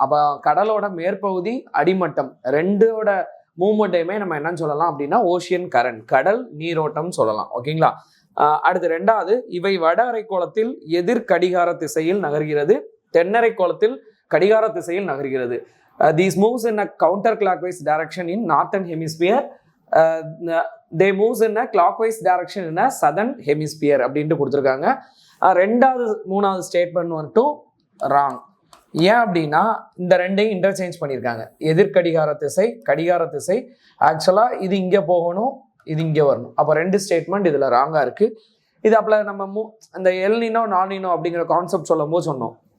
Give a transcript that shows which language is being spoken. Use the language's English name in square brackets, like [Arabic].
[Tamil] அப்போ கடலோட மேற்பகுதி, அடிமட்டம் ரெண்டோட மூவ்மெண்ட்டையுமே நம்ம என்னன்னு சொல்லலாம் அப்படின்னா ஓஷியன் கரண்ட், கடல் நீரோட்டம் சொல்லலாம். ஓகேங்களா? அடுத்து 2வது, இவை வட அரைக்கோளத்தில் எதிர் கடிகார திசையில் நகர்கிறது, தென்னரை கோளத்தில் கடிகார திசையில் நகர்கிறது. [English] These moves in a counterclockwise direction in northern hemisphere. They moves in a clockwise direction in a southern hemisphere [Tamil] அப்படின்ட்டு கொடுத்துருக்காங்க. 2வது 3வது ஸ்டேட்மெண்ட் வந்துட்டும் ராங். ஏன் அப்படின்னா இந்த ரெண்டையும் இன்டர்சேஞ்ச் பண்ணியிருக்காங்க. எதிர்கடிகார திசை, கடிகார திசை. ஆக்சுவலாக இது இங்கே போகணும், இது இங்கே வரணும். அப்போ 2 ஸ்டேட்மெண்ட் இதில் ராங்காக இருக்குது. இது அப்போ நம்ம அந்த எல்னினோ நானினோ அப்படிங்கிற கான்செப்ட் சொல்லும் போது சொன்னோம்.